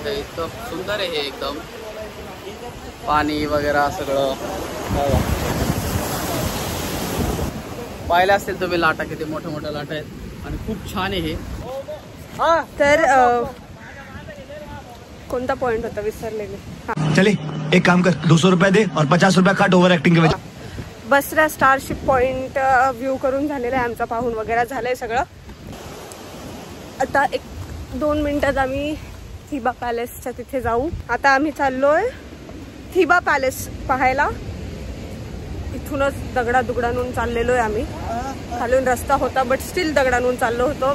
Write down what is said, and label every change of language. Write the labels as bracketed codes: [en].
[mr] हे इतकं सुंदर आहे हे एकदम पाणी वगैरे सगळं. पाहिले असतील तुम्ही लाटा किती मोठ्या लाटा आहेत आणि खूप छान आहे हे. तर कोणता पॉइंट होता विसरले मी. [hi] चले एक काम कर 200 रुपये दे और 50 रुपये काट ओव्हर ऍक्टिंग के वजह. [mr] बसरा स्टारशिप पॉइंट व्ह्यू करून झालेला आहे आमचा. पाहून वगैरे झालंय सगळं. आता 1-2 मिनिटात आम्ही थिबा पॅलेसच्या तिथे जाऊ. आता आम्ही चाललोय थिबा पॅलेस पाहायला. इथूनच दगडादुगडांहून चाललेलो आहे आम्ही. खालून रस्ता होता बट स्टील दगडांहून चाललो होतो.